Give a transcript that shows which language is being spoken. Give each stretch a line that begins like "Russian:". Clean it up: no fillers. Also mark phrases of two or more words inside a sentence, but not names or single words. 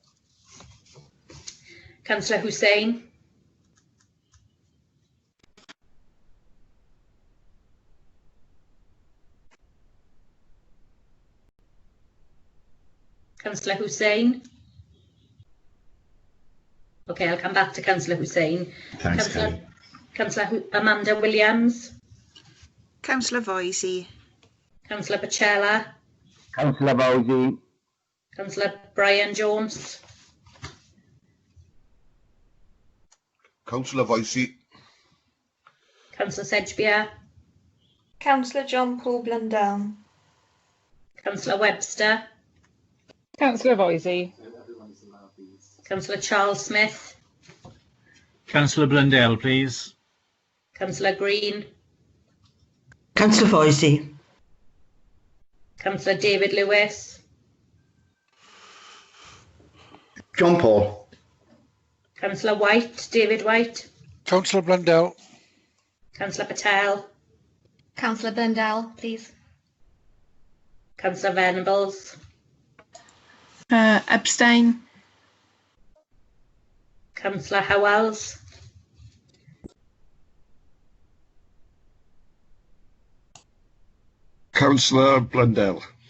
English: Councillor Hussain. Councillor Hussain. Okay, I'll come back to Councillor Hussain. Thanks, Kelly. Councillor Amanda Williams. Councillor Voisey. Councillor Bacella. Councillor Voisey. Councillor Brian Jones. Councillor Voicey. Councillor Sedgbeer. Councillor John Paul Blundell. Councillor Webster. Councillor Voisey. Councillor Charles Smith. Councillor Blundell, please. Councillor Green. Councillor Voisey. Councillor David Lewis. John Paul. Councillor White, David White. Councillor Blundell. Councillor Patel. Councillor Blundell, please. Councillor Venables. Abstain. Councillor Howells. Councillor Blundell.